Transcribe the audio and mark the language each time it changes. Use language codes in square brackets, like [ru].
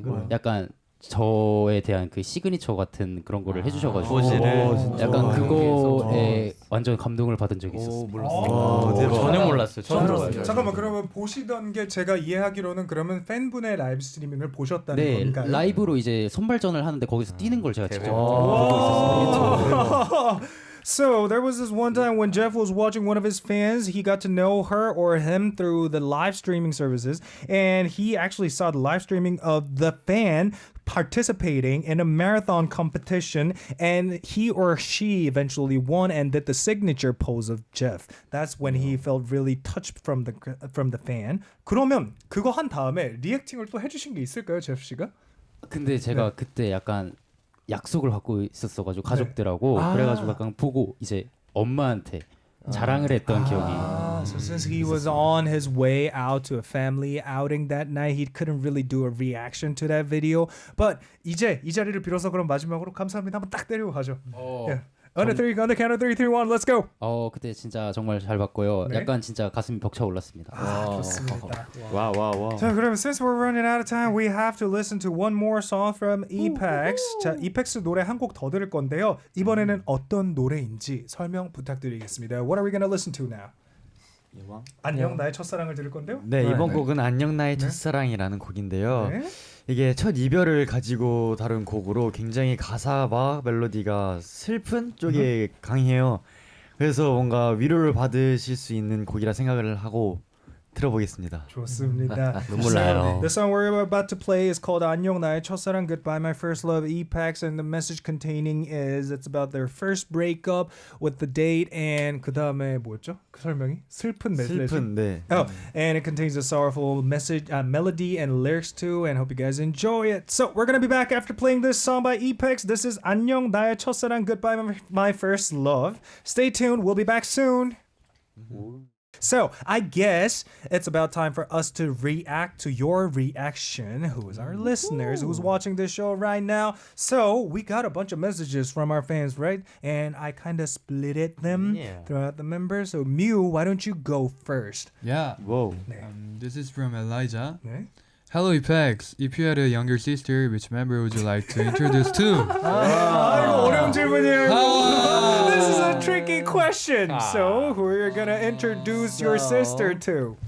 [ko] 약간 저에 대한 그 시그니처 같은 그런 거를 해주셔가지고 약간 그거에 완전 감동을 받은 적이 있었어요. 전혀 몰랐어요. 처음 들었어요. 잠깐만, 그러면 보시던 게 제가 이해하기로는 그러면 팬분의 라이브 스트리밍을 보셨다는 네, 건가요? 라이브로 이제 선발전을 하는데 거기서 뛰는 걸 제가 직접 보고 있었어요. [en] So there was this one time when Jeff was watching one of his fans. He got to know her or him through the live streaming services, and he actually saw the live streaming of the fan participating in a marathon competition, and he or she eventually won and did the signature pose of Jeff. That's when he felt really touched from the fan. [ko] 그러면 그거 한 다음에 리액팅을 또 해주신 게 있을까요, 제프 씨가? 근데 제가 그때 약간 약속을 갖고 있었어가지고 가족들하고 그래가지고 약간 보고 이제 엄마한테 자랑을 했던 기억이. [en] So since he was on his way out to a family outing that night, he couldn't really do a reaction to that video. [ko] But 이제 이 자리를 빌어서 그럼 마지막으로 감사합니다 한번 딱 때리고 가죠. [en] Yeah. On the count of 3, 2, 1, let's go. [ko] 그때 진짜 정말 잘 봤고요. 약간 진짜 가슴이 벅차 올랐습니다. 좋습니다. 와. 자, 그럼 [en] since we're running out of time, we have to listen to one more song from EPEX. [ko] 자, EPEX 노래 한 곡 더 들을 건데요. 이번에는 어떤 노래인지 설명 부탁드리겠습니다. [en] What are we gonna listen to now? [ko] 안녕 나의 첫사랑을 들을 건데요. 네, 이번 곡은 안녕 나의 첫사랑이라는 곡인데요. 이게 첫 이별을 가지고 다룬 곡으로 굉장히 가사와 멜로디가 슬픈 쪽에 강해요. 그래서 뭔가 위로를 받으실 수 있는 곡이라 생각을 하고 들어보겠습니다. 좋습니다. 눈물 나요. [en] The song we're about to play is called 안녕 나의 첫사랑, Goodbye My First Love, EPEX, and the message containing is it's about their first breakup with the date, and [ko] 그 다음에 뭐였죠? 그 설명이? 슬픈 메시지. 슬픈, 네. [en] And it contains a sorrowful message, melody and lyrics too, and hope you guys enjoy it. So we're gonna be back after playing this song by EPEX. This is 안녕 나의 첫사랑, Goodbye My First Love. Stay tuned. We'll be back soon. So I guess it's about time for us to react to your reaction, who is our listeners, who's watching this show right now. So we got a bunch of messages from our fans, right? And I kind of split them throughout the members. So Mew, why don't you go first? Yeah. Whoa. This is from Elijah. 네. Hello EPEX. If you had a younger sister, which member would you like to introduce to? [ko] 이거 어려운 질문이에요. [en] This is a tricky question. So who are you gonna introduce your sister to?